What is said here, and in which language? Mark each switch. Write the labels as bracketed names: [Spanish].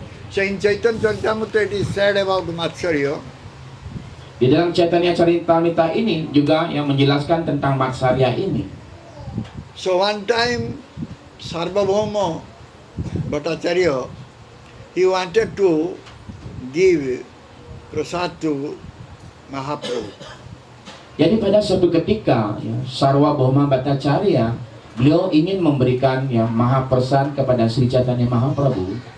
[English] So in Chaitanya Charitamrita it is said about matsarya. [Indonesian] Di dalam Chaitanya Charitamrita ini juga yang menjelaskan tentang matsarya ini. [English] So one time Sarvabhauma Bhattacharya, he wanted to give prasad to Mahaprabhu. [Indonesian] Jadi pada suatu ketika Sarvabhauma Bhattacharya, beliau ingin memberikan mahaprasad kepada Sri Chaitanya Mahaprabhu.